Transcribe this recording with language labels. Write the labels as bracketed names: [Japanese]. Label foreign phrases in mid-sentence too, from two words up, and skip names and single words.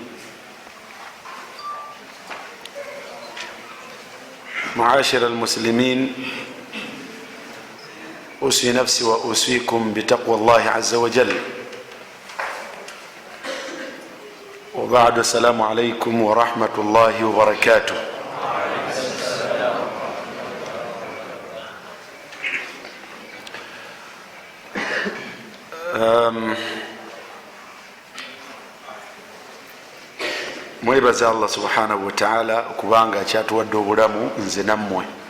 [Arabic] معاشر المسلمين، أوصي نفسي وأوصيكم بتقوى الله عز وجل، وبعد السلام عليكم ورحمة الله وبركاته. [Ganda] mwebaza [Arabic] الله سبحانه وتعالى [Ganda] okubanga akyatuwadde obulamu nze nammwe.